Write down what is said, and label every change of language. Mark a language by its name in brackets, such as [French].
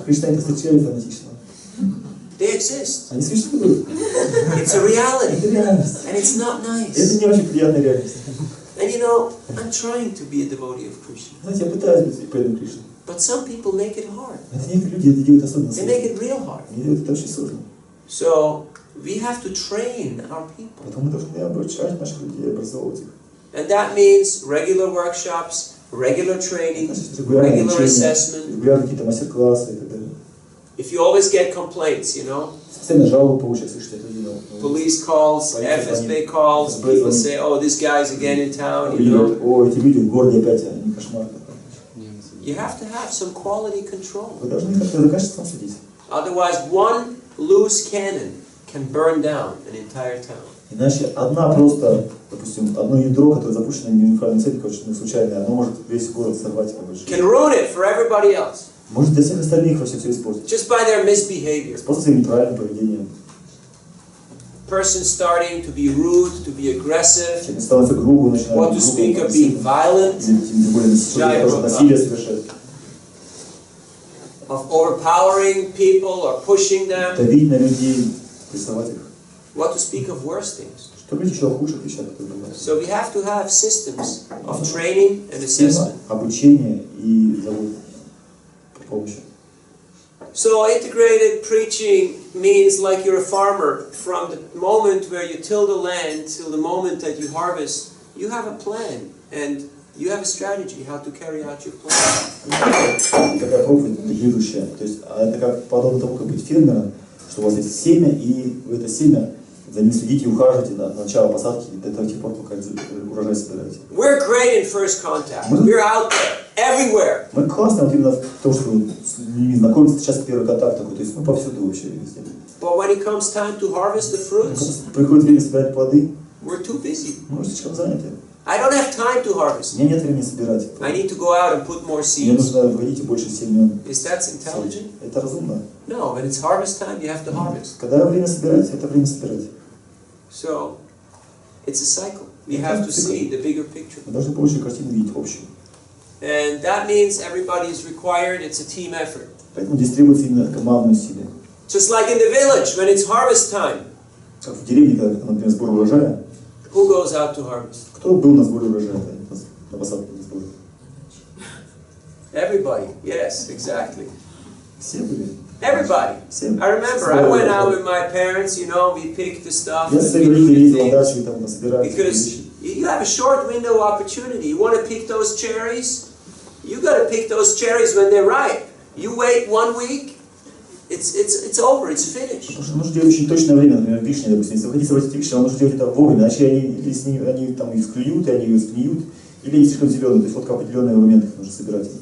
[Russian] Христиане встречали фанатичного. [English] They exist. [Russian] Они существуют. [English] It's a reality. [Russian] Это реальность. [English] And it's not nice. [Russian] Это не очень приятная реальность. [English] And you know, I'm trying to be a devotee of Krishna. [Russian] Знаете, я пытаюсь быть преданным Кришне. [English] But some people make it hard. [Russian] Это некоторые люди это делают особенно [English] They [Russian] сложно. [English] make it real hard. [Russian] Они делают это очень сложно. [English] So we have to train our people. [Russian] Поэтому мы должны обучать наших людей, образовывать их. [English] And that means regular workshops, regular training, regular assessment. [Russian] Регулярно какие-то мастер-классы и так далее. [English] If you always get complaints, you know, [Russian] Постоянно жалобы получать, слышите, это видно. [English] police calls, FSB calls, people say, oh, this guy's again in town, you know. [Russian] О, эти люди в городе опять, они кошмар. [English] You have to have some quality control. [Russian] Вы должны как-то за качеством следить. [English] Otherwise, one loose cannon can burn down an entire town. [Russian] Иначе одна просто, допустим, одно ядро, которое запущено не в уникальной цели, очень случайное, оно может весь город сорвать. [English] Can ruin it for everybody else. [Russian] Может для всех остальных вообще все испортить. [English] Just by their misbehavior. [Russian] Просто своим неправильным поведением. [English] Person starting to be rude, to be aggressive. [Russian] Человек становится грубым, начинает [English] What to speak of being violent. [Russian] Тем более насилие совершает. [English] Of overpowering people or pushing them. [Russian] Давить на людей, прессовать их. [English] What to speak of worse things. [Russian] Что говорить еще о худших вещах, которые бывают. [English] So we have to have systems of training and assessment. [Russian] Обучение и помощь. [English] So integrated preaching means like you're a farmer. From the moment where you till the land till the moment that you harvest, you have a plan and you have a strategy how to carry out your plan. [Russian] Такая проповедь интегрирующая. То есть это как подобно тому, как быть фермером, что у вас есть семя, и вы это семя за ним следите и ухаживаете до начала посадки, до тех пор, пока урожай собираете. [English] We're great in first contact. We're out there, everywhere. [Russian] Мы классно вот именно в том, что с людьми знакомиться, сейчас первый контакт такой, то есть мы повсюду вообще везде. [English] But when it comes time to harvest the fruits, [Russian] приходит время собирать плоды, [English] we're too busy. [Russian] мы слишком заняты. [English] I don't have time to harvest. [Russian] У меня нет времени собирать. [English] I need to go out and put more [Russian] Мне [English] seeds. [Russian] нужно вводить больше семян. [English] Is that intelligent? [Russian] Это разумно. [English] No, when it's harvest time, you have to harvest. [Russian] Когда время собирать, это время собирать. [English] So, it's a cycle. We have to see the bigger picture. [Russian] Мы должны большую картину видеть общую. [English] And that means everybody is required. It's a team effort. [Russian] Поэтому здесь требуется именно командное усилие. [English] Just like in the village when it's harvest time. [Russian] Как в деревне, когда, например, сбор урожая. [English] Who goes out to harvest? [Russian] Кто был на сборе урожая, на посадке на сборе? [English] Everybody. Yes, exactly. [Russian] Все были. [English] Everybody. [Russian] Все. [English] I remember I went out with my parents. You know, we picked the stuff. [Russian] Я с своими родителями ездил на дачу и там насобирали [English] Because you have a short window of opportunity. You want to pick those cherries? You got to pick those cherries when they're ripe. You wait 1 week, it's over, it's finished. [Russian] Потому что нужно делать очень точное время, например, вишни, допустим. Если вы хотите собрать вишни, вам нужно делать это вовремя, иначе они там их склюют, и они ее сгниют, или они слишком зеленые. То есть вот в определенный момент их нужно собирать.